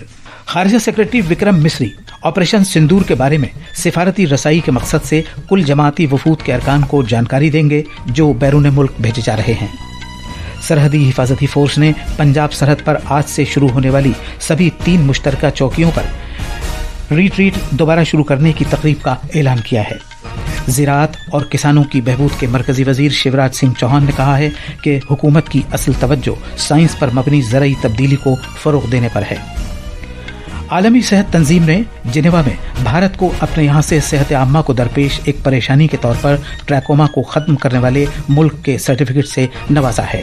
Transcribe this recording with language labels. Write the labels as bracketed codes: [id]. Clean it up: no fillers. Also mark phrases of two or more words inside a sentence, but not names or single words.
[ur] خارجہ سیکرٹری وکرم مسری آپریشن سندور کے بارے میں سفارتی رسائی کے مقصد سے کل جماعتی وفود کے ارکان کو جانکاری دیں گے جو بیرون ملک بھیجے جا رہے ہیں۔ سرحدی حفاظتی فورس نے پنجاب سرحد پر آج سے شروع ہونے والی سبھی 3 مشترکہ چوکیوں پر ریٹریٹ دوبارہ شروع کرنے کی تقریب کا اعلان کیا ہے۔ زراعت اور کسانوں کی بہبود کے مرکزی وزیر شیوراج سنگھ چوہان نے کہا ہے کہ حکومت کی اصل توجہ سائنس پر مبنی زرعی تبدیلی کو فروغ دینے پر ہے۔ عالمی صحت تنظیم نے جنیوا میں بھارت کو اپنے یہاں سے صحت عامہ کو درپیش ایک پریشانی کے طور پر ٹریکوما کو ختم کرنے والے ملک کے سرٹیفکیٹ سے نوازا ہے۔